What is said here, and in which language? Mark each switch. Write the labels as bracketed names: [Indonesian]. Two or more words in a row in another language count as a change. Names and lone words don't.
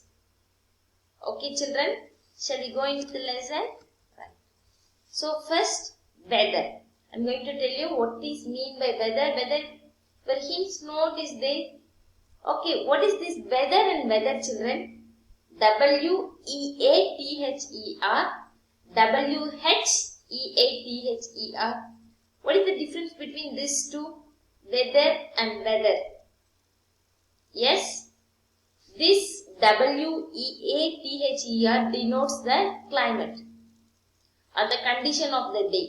[English] Okay, children? Shall we go into the lesson? Right. So first, weather. I am going to tell you what is mean by weather. Weather, where hints note is there. Okay, what is this weather and weather, children? W-E-A-T-H-E-R, W-H-E-A-T-H-E-R. What is the difference between these two? Weather and weather. Yes, this W-E-A-T-H-E-R denotes the climate or the condition of the day.